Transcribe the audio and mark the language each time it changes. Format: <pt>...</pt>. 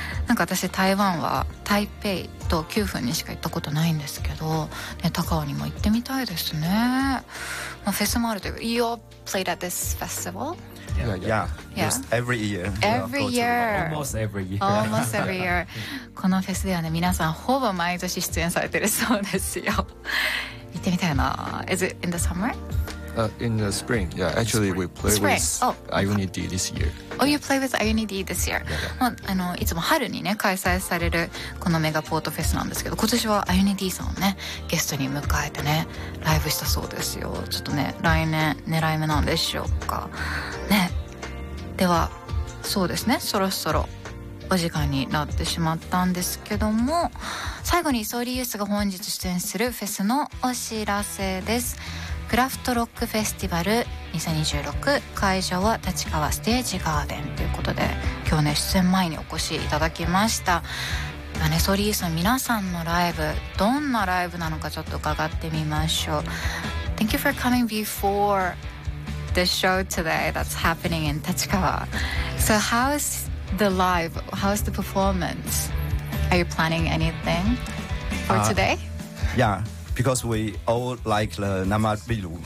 <ja>なんか私台湾は台北と九份にしか行ったことないんですけど、ね、高雄にも行ってみたいですね。まあ、フェスもあるという。</ja> <en>You all played at this festival? Yeah. Every year. Every year. Almost every year. Almost every year.</en> <ja>このフェスではね、皆さんほぼ毎年出演されてるそうですよ。行ってみたいな。</ja> <en>Is it in the summer? In the spring, yeah. Actually, we play with Ayunity this year. Oh, you play with Ayunity this year. Yeah, yeah.</en> <ja>まあ、いつも春にね、開催されるこのメガポートフェスなんですけど、今年は Ayunity さんをね、ゲストに迎えてね、ライブしたそうですよ。ちょっとね、来年狙い目なんでしょうか。ね。では、そうですね、そろそろお時間になってしまったんですけども、最後にソーリーユースが本日出演するフェスのお知らせです。クラフトロックフェスティバル2026会場は立川ステージガーデンということで、今日ね出演前にお越しいただきました。アネソリーさん、皆さんのライブどんなライブなのかちょっと伺ってみましょう。</ja> <en>Thank you for coming before the show today that's happening in 立川。 So how's the live? How's the performance? Are you planning anything for today? Yeah. Because we all like the Namabiru.</en>